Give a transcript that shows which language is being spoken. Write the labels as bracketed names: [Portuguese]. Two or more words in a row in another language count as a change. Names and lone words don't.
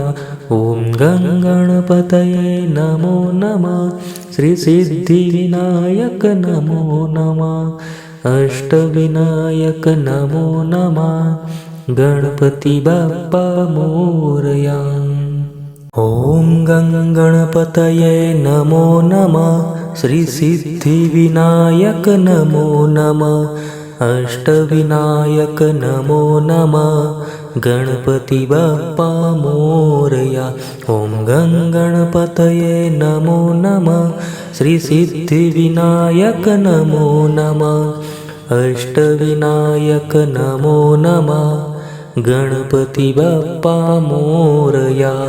[Sanskrit] ॐ गं गणपतये नमो नमः श्री सिद्धिविनायक नमो नमः अष्टविनायक नमो नमः [Marathi] गणपति बप्पा मोरया। [Sanskrit] ॐ गं गणपतये नमो नमः श्री सिद्धिविनायक नमो नमः अष्टविनायक नमो नमः [Marathi] गणपति बाप्पा मोरया. [Sanskrit] ओम गं गणपतये नमो नमः. श्री सिद्धि विनायक नमो नमः. अष्टविनायक नमो नमः. [Marathi] गणपति बाप्पा मोरया.